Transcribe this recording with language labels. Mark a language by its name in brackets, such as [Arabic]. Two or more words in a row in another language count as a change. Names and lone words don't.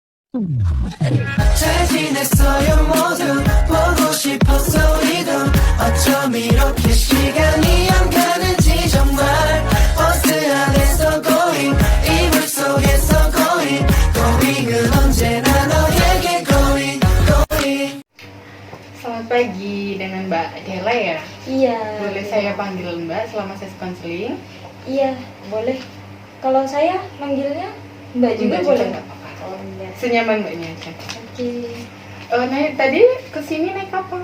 [Korean] 잘 지냈어요 모두 보고 싶었어 우리도 어쩜 이렇게 시간이 안 가는지 정말 버스 안에서 going 이불 속에서 going은 언제나 너에게 going. [Indonesian] Selamat pagi dengan Mbak Dela ya? Iya. Boleh saya panggil Mbak selama sesi konseling? Iya, boleh. Kalau saya manggilnya Mbak juga Mbak boleh. nggak apa-apa. Oh iya. Senyaman Mbaknya aja. Oke. Naik tadi kesini naik apa?